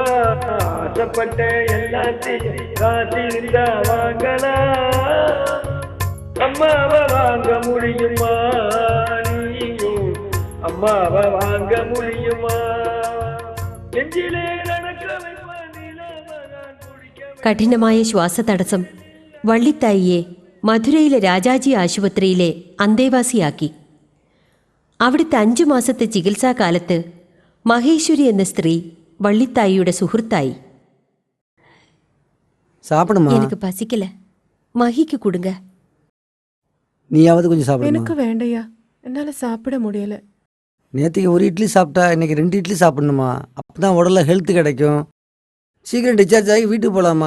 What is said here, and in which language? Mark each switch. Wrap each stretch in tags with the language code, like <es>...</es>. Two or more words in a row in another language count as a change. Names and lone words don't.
<ta>ஆசைப்பட்ட எல்லாத்தையும் காத்திருந்தா வாங்கலாம், அம்மாவை வாங்க முடியுமா? நீயும் அம்மாவை வாங்க முடியுமா? நெஞ்சிலே நடக்க</ta> <ml>കഠിനമായ ശ്വാസതടസ്സം വള്ളിത്തായിയെ മധുരയിലെ രാജാജി ആശുപത്രിയിലെ അന്തേവാസിയാക്കി. അവിടുത്തെ 5 മാസത്തെ ചികിത്സാകാലത്ത് മഹേശ്വരി എന്ന സ്ത്രീ വള്ളിത്തായിയുടെ സുഹൃത്തായി.</ml> <ta>எனக்கு பசிக்கல, மகிக்கு கொடுங்க. நீயாவது கொஞ்சம் சாப்பிடு. எனக்கு வேண்டையா, என்னால சாப்பிட முடியல. நேற்றுக்கு ஒரு இட்லி சாப்பிட்டா இன்னைக்கு 2 இட்லி சாப்பிடணுமா? அப்போ தான் உடல்ல ஹெல்த் கிடைக்கும். சீக்கிரம் டிஸ்சார்ஜ் ஆகி வீட்டுக்கு போகலாமா?</ta>